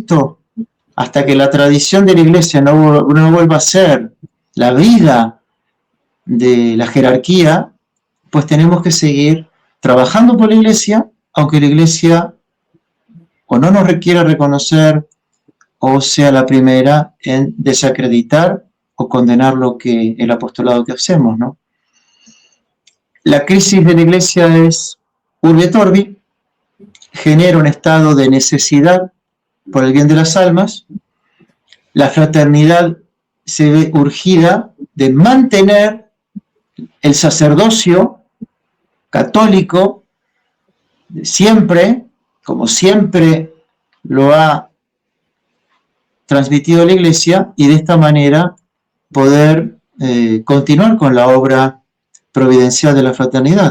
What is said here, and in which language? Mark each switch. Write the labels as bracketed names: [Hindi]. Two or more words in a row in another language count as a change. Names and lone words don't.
[Spanish] que la tradición de la Iglesia no vuelva a ser la vida de la jerarquía, pues tenemos que seguir trabajando por la Iglesia, aunque la Iglesia o no nos requiera reconocer o sea la primera en desacreditar o condenar el apostolado que hacemos, ¿no? La crisis de la Iglesia es [Latin] urbi et orbi, [Spanish] genera un estado de necesidad por el bien de las almas. La fraternidad se ve urgida de mantener el sacerdocio católico siempre, como siempre lo ha transmitido la Iglesia, y de esta manera poder continuar con la obra providencial de la fraternidad.